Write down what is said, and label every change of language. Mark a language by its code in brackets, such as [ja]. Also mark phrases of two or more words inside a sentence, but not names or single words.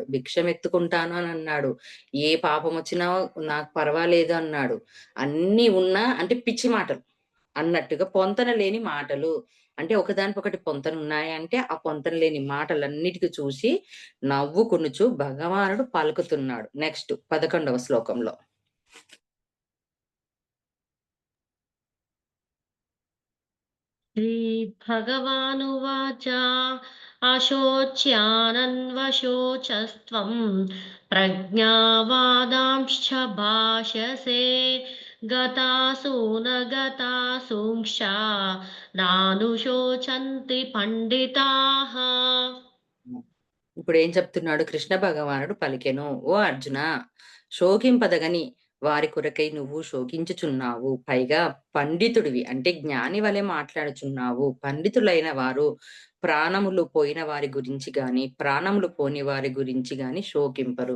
[te] భిక్షమెత్తుకుంటాను అని అన్నాడు. ఏ పాపం వచ్చినా నాకు పర్వాలేదు అన్నాడు. అన్నీ ఉన్నా అంటే పిచ్చి మాటలు అన్నట్టుగా పొంతన లేని మాటలు. అంటే ఒకదానికొకటి పొంతనున్నాయంటే ఆ పొంతన లేని మాటలన్నిటికి చూసి నవ్వుకొనుచు భగవానుడు పలుకుతున్నాడు. నెక్స్ట్ 11వ శ్లోకంలో. [sa] श्रीभगवानुवाच अशोच्यानन्वशोचस्त्वं प्रज्ञावादांश्च भाषसे गतासु न गतासूंश्च नानुशोचन्ति పండితాః. [te] ఇప్పుడు ఏం చెప్తున్నాడు? కృష్ణ భగవానుడు పలికెను. ఓ అర్జున, శోకింపదగని వారి కొరకై నువ్వు శోకించుచున్నావు. పైగా పండితుడివి అంటే జ్ఞాని వలె మాట్లాడుచున్నావు. పండితులైన వారు ప్రాణములు పోయిన వారి గురించి గాని, ప్రాణములు పోని వారి గురించి గాని శోకింపరు.